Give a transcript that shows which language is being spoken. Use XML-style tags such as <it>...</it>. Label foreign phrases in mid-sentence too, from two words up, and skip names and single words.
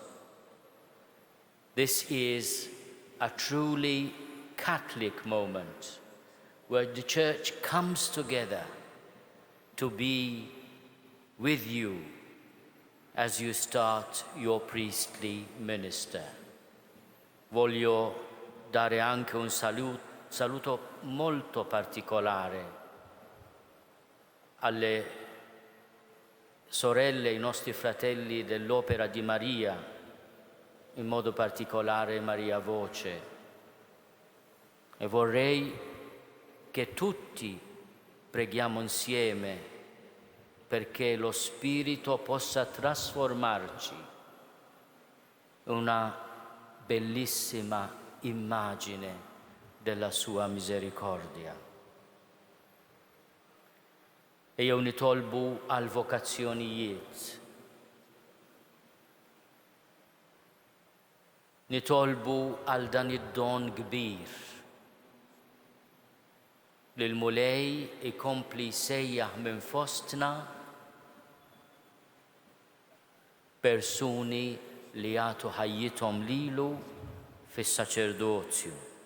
<en>This is a truly Catholic moment where the Church comes together to be with you as you start your priestly minister.</en> <it>Voglio dare anche un saluto molto particolare alle sorelle, i nostri fratelli dell'Opera di Maria, in modo particolare Maria Voce. E vorrei che tutti preghiamo insieme perché lo Spirito possa trasformarci in una bellissima immagine della sua misericordia.</it> <mt>E jew nitolbu għal vokazzjonijiet. Nitolbu għal dan id-don kbir li l-mulej ikompli sejjaħ minn fostna persuni li jagħtu ħajjithom lilu fis-saċerdozju.</mt>